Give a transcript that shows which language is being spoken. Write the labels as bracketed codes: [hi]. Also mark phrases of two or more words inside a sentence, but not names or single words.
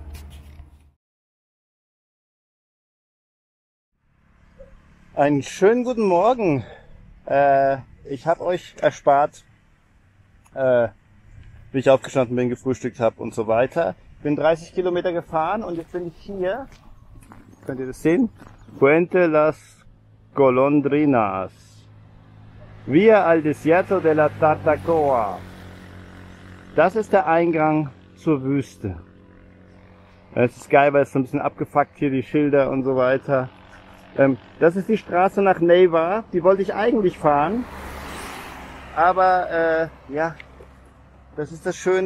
[de] Einen schönen guten Morgen. Ich habe euch erspart, wie ich aufgestanden bin, gefrühstückt habe und so weiter. Ich bin 30 Kilometer gefahren und jetzt bin ich hier. Könnt ihr das sehen? Puente Las Golondrinas. [es] Via al Desierto de la Tatacoa. [de] Das ist der Eingang zur Wüste. Es ist geil, weil es so ein bisschen abgefuckt hier, die Schilder und so weiter. Das ist die Straße nach Neiva. Die wollte ich eigentlich fahren. Aber ja, das ist das Schöne.